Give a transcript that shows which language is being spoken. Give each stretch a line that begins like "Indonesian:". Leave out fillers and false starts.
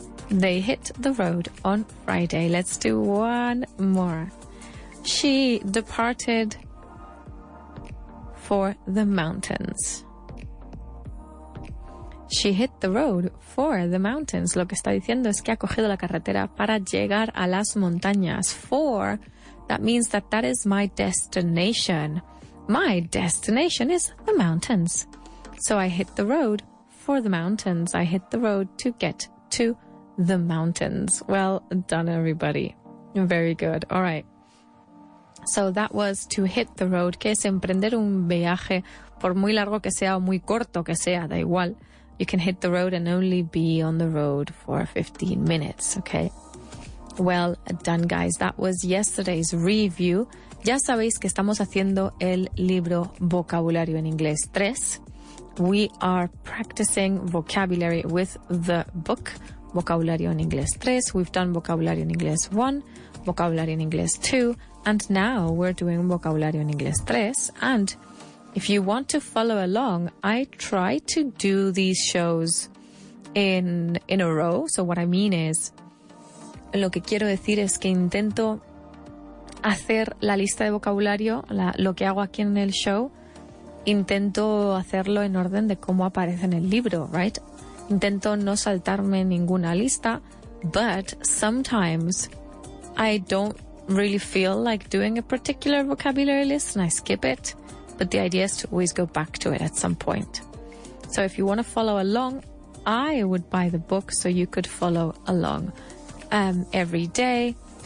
English: They hit the road on Friday. Let's do one more. She departed for the mountains. She hit the road for the mountains.
Spanish: Lo que está diciendo es que ha cogido la carretera para llegar a las montañas.
English: For, that means that is my destination. My destination is the mountains. So I hit the road for the mountains. I hit the road to get to the mountains. Well done, everybody. Very good. All right. So that was to hit the road,
Spanish: que es emprender un viaje, por muy largo que sea o muy corto que sea, da igual.
English: You can hit the road and only be on the road for 15 minutes, okay? Well done, guys. That was yesterday's review.
Spanish: Ya sabéis que estamos haciendo el libro Vocabulario en Inglés 3.
English: We are practicing vocabulary with the book Vocabulario en Inglés 3. We've done Vocabulario en Inglés 1, Vocabulario en Inglés 2, and now we're doing Vocabulario en Inglés 3. And if you want to follow along, I try to do these shows in a row. So what I mean is,
Spanish: lo que quiero decir es que intento hacer la lista de vocabulario, lo que hago aquí en el show, intento hacerlo en orden de cómo aparece en el libro, right? Intento no saltarme ninguna lista,
English: but sometimes I don't really feel like doing a particular vocabulary list and I skip it. But the idea is to always go back to it at some point. So if you want to follow along, I would buy the book so you could follow along every day.